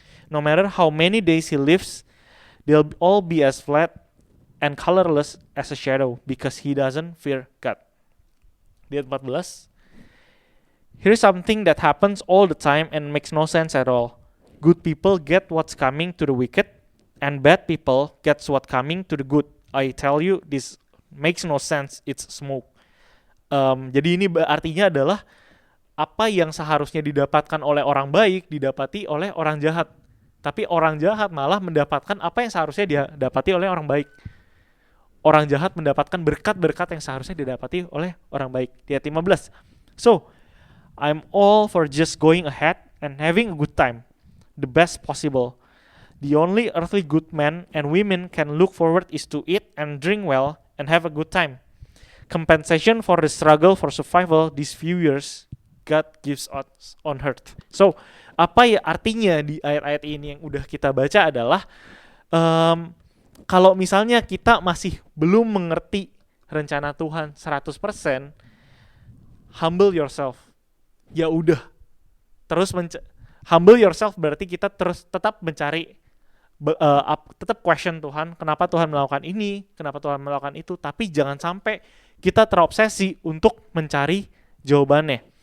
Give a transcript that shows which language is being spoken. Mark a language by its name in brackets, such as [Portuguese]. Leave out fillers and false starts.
[English] No matter how many days he lives, they'll all be as flat and colorless as a shadow because he doesn't fear God. [Indonesian] Di ayat 14, [English] here's something that happens all the time and makes no sense at all. Good people get what's coming to the wicked, and bad people get what's coming to the good. I tell you, this makes no sense. It's smoke. [Indonesian] Jadi ini artinya adalah apa yang seharusnya didapatkan oleh orang baik didapati oleh orang jahat, tapi orang jahat malah mendapatkan apa yang seharusnya didapati oleh orang baik. Orang jahat mendapatkan berkat-berkat yang seharusnya didapati oleh orang baik. Di ayat 15, [English] so I'm all for just going ahead and having a good time, the best possible. The only earthly good men and women can look forward is to eat and drink well and have a good time. Compensation for the struggle for survival these few years God gives us on earth. [Indonesian] So, apa ya artinya di ayat-ayat ini yang udah kita baca adalah kalau misalnya kita masih belum mengerti rencana Tuhan 100%, [English] humble yourself. [Indonesian] Ya udah. Terus [English] humble yourself [Indonesian] berarti kita terus tetap mencari tetap question Tuhan, kenapa Tuhan melakukan ini, kenapa Tuhan melakukan itu, tapi jangan sampai kita terobsesi untuk mencari jawabannya.